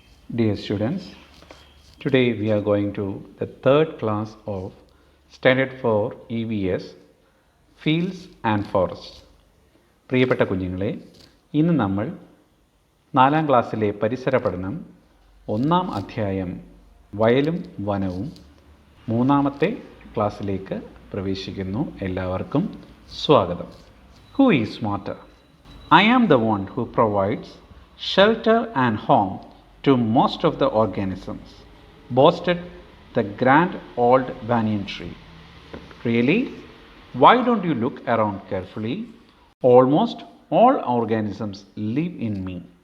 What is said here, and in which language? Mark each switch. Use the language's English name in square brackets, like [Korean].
[English] Dear students, today we are going to the third class of Standard for EVS Fields and Forests. [Malayalam] പ്രിയപ്പെട്ട കുഞ്ഞുങ്ങളെ, ഇന്ന് നമ്മൾ 4ാം ക്ലാസ്സിലെ പരിസര പഠനം 1ാം അധ്യായം വയലും വനവും 3ാമത്തെ ക്ലാസ്സിലേക്ക് പ്രവേശിക്കുന്നു. എല്ലാവർക്കും സ്വാഗതം. [English] Who is smarter? I am the one who provides shelter and home to most of the organisms, boasted the grand old banyan tree. Really? Why don't you look around carefully? Almost all organisms live in me.